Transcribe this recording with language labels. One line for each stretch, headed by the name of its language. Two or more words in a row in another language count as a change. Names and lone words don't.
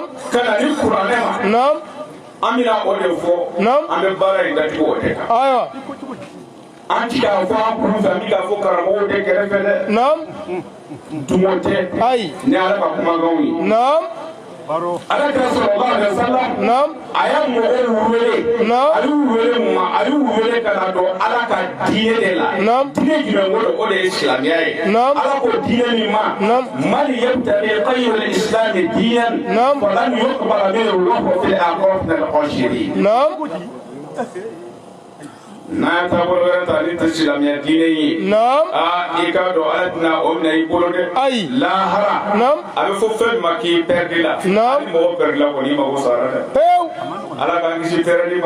Bambara: ka na ni kuranɛ ma naam an bɛna o de fɔ naam an bɛ baara in datugu o de kan ayiwa an ti k'a fɔ an kuru fɛ an bɛ k'a fɔ karamɔgɔw de kɛrɛfɛ dɛ naam dumo tɛ ayi ni ala ka kumakanw ye naam ala kɛra
Arabic: صلى الله عليه وسلم
Bambara: naam a ye mɔgɔw wele naam a y'u wele mun ma a y'u wele ka na dɔn ala ka diinɛ de la naam diinɛ jumɛn ko o de ye silamɛya ye naam ala ko diinɛ min ma naam
Arabic: من يبتغ غير الإسلام دينا
Bambara: naam
Arabic: فلن يقبل منه وهو في الآخرة من الخاسرين
Bambara: naam n'a ye taabolo wɛrɛ ta ni tɛ silamɛya diinɛ ye naam i k'a dɔn ala tɛna o minɛ i bolo dɛ ayi lahara naam a bɛ fɔ fɛn min ma k'i pɛridi la naam ni mɔgɔ pɛridi la kɔni i mago sara dɛ pewu ala k'an kisi pɛrɛdi ma